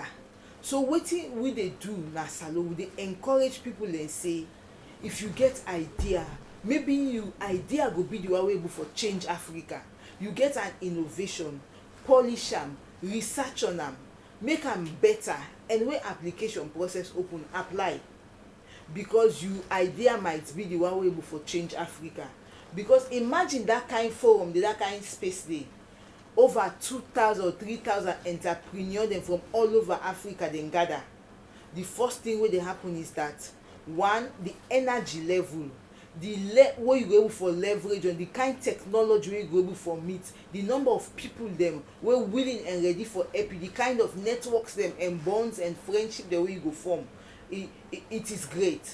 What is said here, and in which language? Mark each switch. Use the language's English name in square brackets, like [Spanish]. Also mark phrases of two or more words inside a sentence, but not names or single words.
[Nigerian Pidgin] So what will they do na Salo? They encourage people and say, if you get idea, maybe you idea go be the way for change Africa. You get an innovation, polish them, research on them, make them better, and when application process open, apply. Because you idea might be the way for change Africa. because imagine that kind forum dey, that kind space dey, over 2,000 or 3,000 entrepreneurs dem from all over Africa dem gather. The first thing wey dey happen is that one, the energy level, wey you go able for leverage on, the kind technology wey you go able for meet, the number of people dem wey willing and ready for help you, the kind of networks dem and bonds and friendship dem wey you go form, it is great.